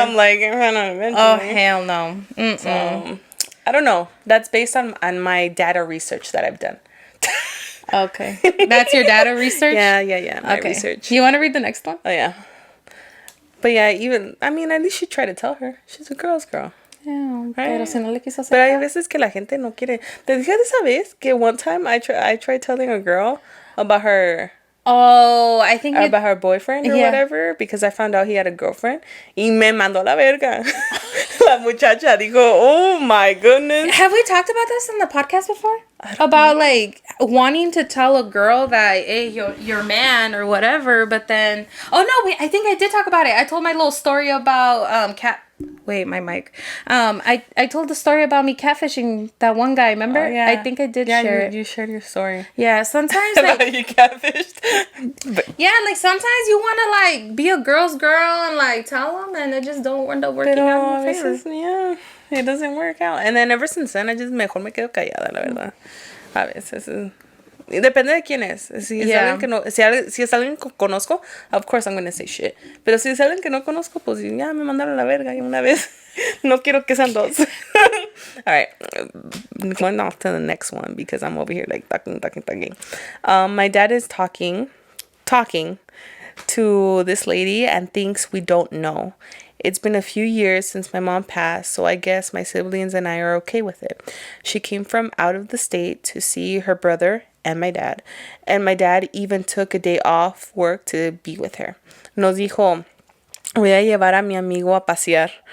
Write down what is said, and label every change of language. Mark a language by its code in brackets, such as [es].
[en] I'm like, I found out eventually. Oh, hell no. So, I don't know. That's based on my data research that I've done. Okay. That's your data research? Yeah. My research. You want to read the next one? Oh, yeah. But yeah, at least you try to tell her. She's a girl's girl. [es] Yeah, pero si no le quiso hacer. Pero hay veces que la gente no quiere. Te dije de esa vez que [en] one time I tried telling a girl about her. Oh, I think about her boyfriend or whatever, because I found out he had a girlfriend. [es] Y me mandó la verga. La muchacha dijo, [en] oh my goodness. Have we talked about this in the podcast before? About like wanting to tell a girl that, hey, your man or whatever, but then I think I did talk about it. I told my little story about Wait, my mic. I told the story about me catfishing that one guy. Remember? Oh, yeah. I think I did share it. You shared your story. Yeah, sometimes About like you catfished. yeah, like sometimes you want to like be a girl's girl and like tell them, and it just don't end up working out in your favor. Yeah, it doesn't work out. And then ever since then, I just [es] mejor me quedo callada, la verdad. A veces. Depende de quién es. Si es alguien que no, si es alguien que conozco, [en] of course I'm gonna say shit. [es] Pero si es alguien que no conozco, pues ya me mandaron a la verga y una vez. No quiero que sean dos. [en] Alright, going off to the next one because I'm over here like talking. My dad is talking to this lady and thinks we don't know. It's been a few years since my mom passed, so I guess my siblings and I are okay with it. She came from out of the state to see her brother and my dad. And my dad even took a day off work to be with her. [es] Nos dijo, voy a llevar a mi amigo a pasear.